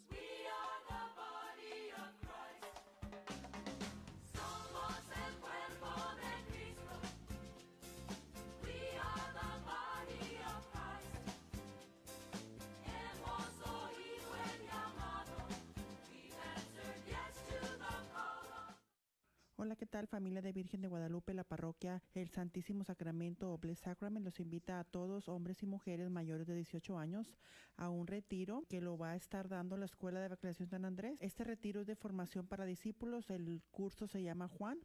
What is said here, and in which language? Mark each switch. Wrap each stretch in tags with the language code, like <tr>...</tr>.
<en>We are the body of Christ.</en> <es>Somos el cuerpo de Cristo.</es> <en>We are the body of Christ.</en> <es>Hemos oído el llamado.</es> <en>We've answered yes to the call.</en> <es>Hola, ¿qué tal, familia de Virgen de Guadalupe? La parroquia El Santísimo Sacramento o Blessed Sacrament los invita a todos, hombres y mujeres mayores de 18 años, a un retiro que lo va a estar dando la Escuela de Evangelización San Andrés. Este retiro es de formación para discípulos. El curso se llama Juan.</es>